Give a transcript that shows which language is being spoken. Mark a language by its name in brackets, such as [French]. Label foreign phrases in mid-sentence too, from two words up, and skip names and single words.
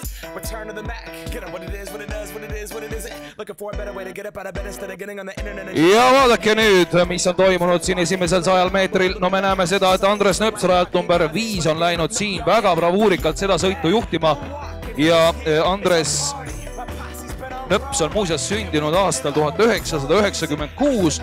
[English] return to the Mac. Get up what it is, what it does, what it is, what it isn't. Looking for a better way to get up out of bed instead of getting on the internet. [Estonian] Ja vaadake nüüd, mis on toimunud siin esimesel 100 meetril. No me näeme seda, et Andres Nõps rajalt number 5 on läinud siin väga bravuurikalt seda sõitu juhtima. Ja Andres Nõps on muuseas sündinud aastal 1996.